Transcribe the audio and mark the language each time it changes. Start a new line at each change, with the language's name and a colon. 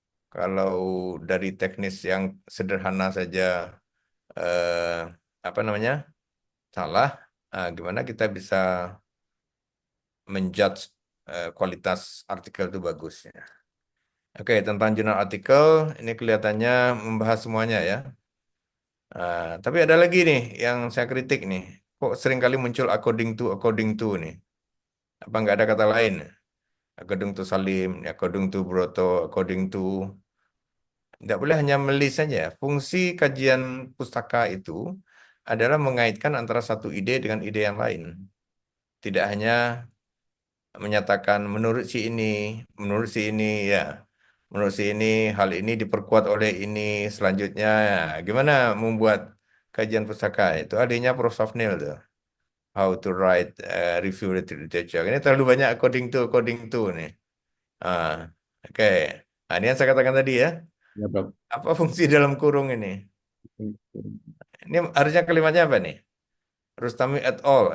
Indonesian: Kalau dari teknis yang sederhana saja eh, apa namanya salah, gimana kita bisa menjudge kualitas artikel itu bagus ya. Oke, tentang jurnal artikel ini kelihatannya membahas semuanya ya. Tapi ada lagi nih yang saya kritik nih. Kok sering kali muncul
English: according to
Indonesian: nih. Apa nggak ada kata lain?
English: According to Salim, according to Broto, according to.
Indonesian: Tidak boleh hanya melis saja. Fungsi kajian pustaka itu adalah mengaitkan antara satu ide dengan ide yang lain. Tidak hanya menyatakan menurut si ini ya, menurut si ini hal ini diperkuat oleh ini selanjutnya. Ya, gimana membuat kajian pustaka itu adanya Prof. Safnil tuh.
English: How to write review literature.
Indonesian: Ini terlalu banyak
English: according to
Indonesian: nih. Ah, oke. Nah, ini yang saya katakan tadi ya. Ya, Prof. Apa fungsi dalam kurung ini? Ini harusnya kalimatnya apa nih? Rustami et al.